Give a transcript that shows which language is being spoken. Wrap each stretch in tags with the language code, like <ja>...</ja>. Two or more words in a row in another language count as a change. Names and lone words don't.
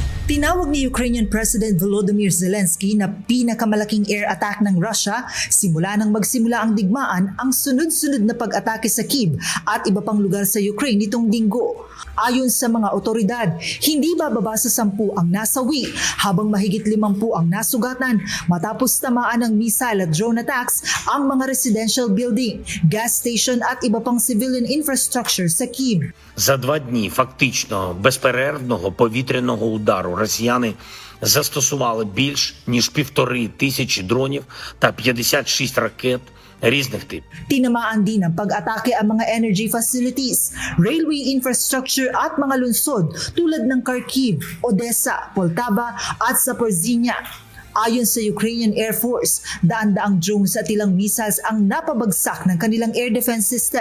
<tl>Tinawag ni Ukrainian President Volodymyr Zelensky na pinakamalaking</tl> <en>air attack</en> <tl>ng Russia simula nang magsimula ang digmaan ang sunod-sunod na pag-atake sa Kyiv at iba pang lugar sa Ukraine nitong linggo. Ayon sa mga otoridad, hindi bababa sa 10 ang nasawi habang mahigit 50 ang nasugatan matapos tamaan ng missile at</tl> <en>drone attacks</en> <tl>ang mga</tl> <en>residential building, gas station</en> <tl>at iba pang</tl> <en>civilian infrastructure</en> <tl>sa Kyiv.</tl> <uk>За 2 дні фактично безперервного повітряного удару росіяни застосували більш ніж 1500 дронів та 56 ракет різних типів.</uk> <tl>Tinamaan din ng pag-atake ang mga</tl> <en>energy facilities, railway infrastructure</en> <tl>at mga lungsod tulad ng Kharkiv, Odessa, Poltava at Zaporizhzhia. Ayon sa Ukrainian Air Force, daan-daang drones at ilang missiles ang napabagsak ng kanilang</tl> <en>air defense system.</en>